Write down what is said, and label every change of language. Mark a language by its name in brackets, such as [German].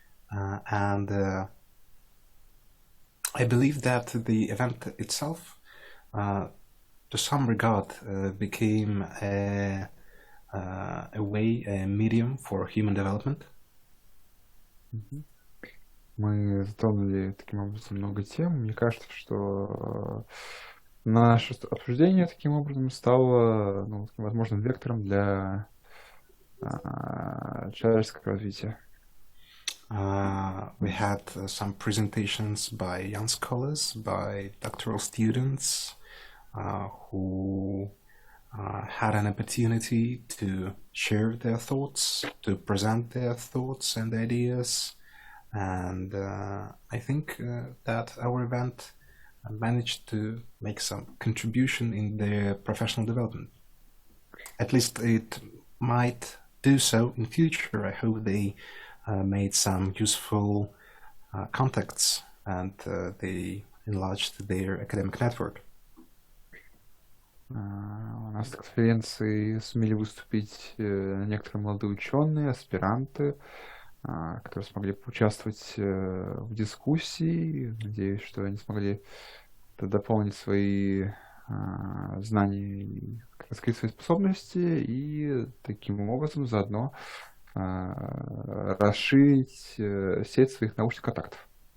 [English] And I believe that the event itself, to some regard, became a way, a medium for human development. [Russian] Мы затронули таким образом много тем. Мне кажется, что наше обсуждение таким образом стало возможным вектором для человеческого развития. [English] We had some presentations by young scholars, by doctoral students who had an opportunity to share their thoughts, to present their thoughts and ideas. And I think that our event managed to make some contribution in their professional development. At least it might do so in future. I hope they made some useful contacts and they enlarged their academic network. [Russian] У нас на конференции сумели выступить некоторые молодые ученые, аспиранты, которые смогли поучаствовать в дискуссии. Надеюсь, что они смогли дополнить свои знания и раскрыть свои способности и таким образом заодно расширить сеть своих научных контактов.